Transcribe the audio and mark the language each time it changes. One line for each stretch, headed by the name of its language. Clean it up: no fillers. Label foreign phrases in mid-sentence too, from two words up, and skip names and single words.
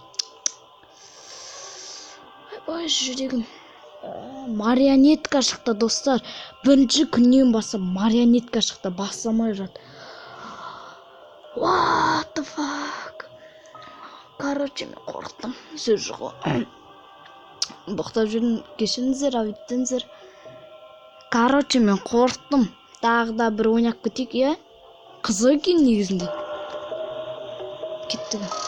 Kazakh: Ай, жүрегім. Марионетка шықты, достар. Бірінші күннен баса марионетка шықты, басамай жат.
English: What the fuck?
Kazakh: Короче, мен қорқтым. Сөз жоқ. Боқтап жүрін, кешіңіздер, авиттіңіздер. Короче, мен қорқтым. Тағы да бір ойнап кетейік, е? Қызық екен негізінде. Кеттігі.